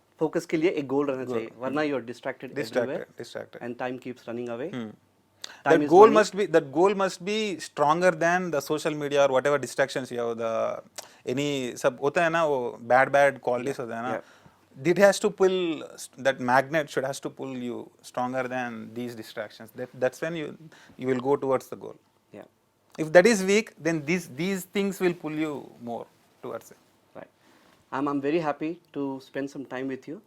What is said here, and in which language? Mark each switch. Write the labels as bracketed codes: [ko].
[hi] Focus के लिए एक गोल रहना चाहिए, वरना [en] You are distracted Distracted. And time keeps running away. That goal must be stronger than the social media or whatever distractions you have. [hi] Any सब होता है ना, वो bad qualities होता है ना. [en] It has to pull, that magnet has to pull you stronger than these distractions. That's when you will go towards the goal. Yeah. If that is weak, then these things will pull you more towards it. Right. I'm very happy to spend some time with you.